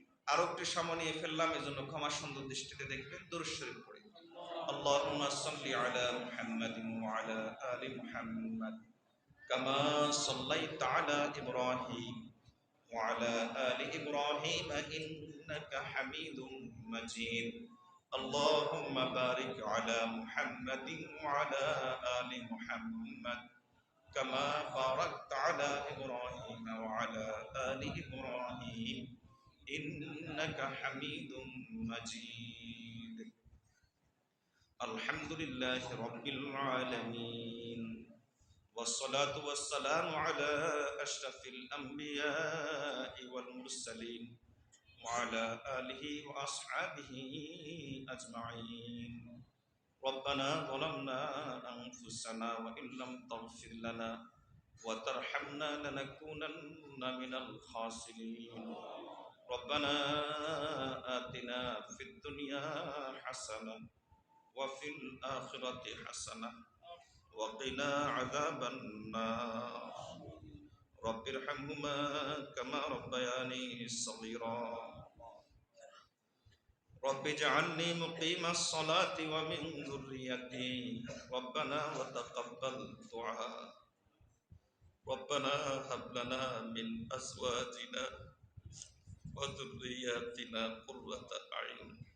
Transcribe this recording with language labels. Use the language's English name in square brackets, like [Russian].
[Bangla] আরো একটু সময় নিয়ে ফেললাম, এজন্য ক্ষমা সুন্দর দৃষ্টিতে দেখবেন। দুরূদ শরীফ পড়ে [Arabic] আল্লাহুম্মা সাল্লি আলা মুহাম্মাদিন ওয়া আলা আলি মুহাম্মাদ কামা সাল্লাইতা আলা ইব্রাহিম ওয়া আলা আলি ইব্রাহিম ইন্নাকা হামিদুম মাজিদ। اللهم بارك على محمد وعلى آل محمد كما باركت على إبراهيم وعلى آل إبراهيم إنك حميد مجيد. الحمد لله رب العالمين والصلاة والسلام على أشرف الأنبياء والمرسلين وعلى آله وأصحابه أجمعين. ربنا ظلمنا أنفسنا وإن لم تغفر لنا وترحمنا لنكونن من الخاسرين. ربنا آتنا في الدنيا حسنة وفي الآخرة حسنة وقنا عذاب النار رب ارحمهما كما ربياني صغيرا رب اجعلني مقيم الصلاة ومن ذريتي ربنا وتقبل دعاء ربنا هب لنا من أزواجنا وذرياتنا قرة أعين